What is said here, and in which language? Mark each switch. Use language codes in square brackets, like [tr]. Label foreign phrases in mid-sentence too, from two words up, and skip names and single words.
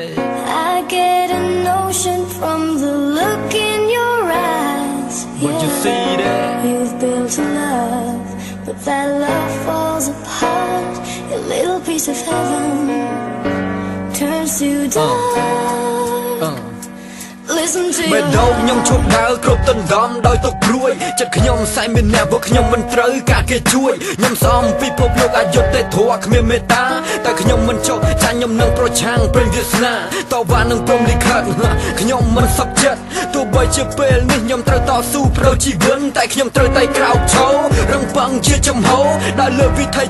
[en] I get a notion from the look in your eyes. Would you see that? You've built a love, but that love falls apart. A little piece of heaven turns to dark. Listen to your heart. [km] ខ្ញុំឈប់ដើរគ្រប់ទន្តំដោយទុកព្រួយចិត្តខ្ញុំសែមានអ្នកព្រោះខ្ញុំមិនត្រូវការគេជួយខ្ញុំសំពិភពលោកអយុត្តិធម៌គ្មានមេត្តាតែខ្ញុំមិនចុះចាញ់ខ្ញុំនឹងប្រឆាំងព្រេងវាសនាតវ៉ា នឹងព្រមលិខិតខ្ញុំមិនសប្ចិត្តទោះបីជាពេលនេះខ្ញុំត្រូវតស៊ូប្រោជីវិតតែខ្ញុំត្រូវតែក្រោកឈររឹងប៉ឹងជាចំហដែលលើវិថី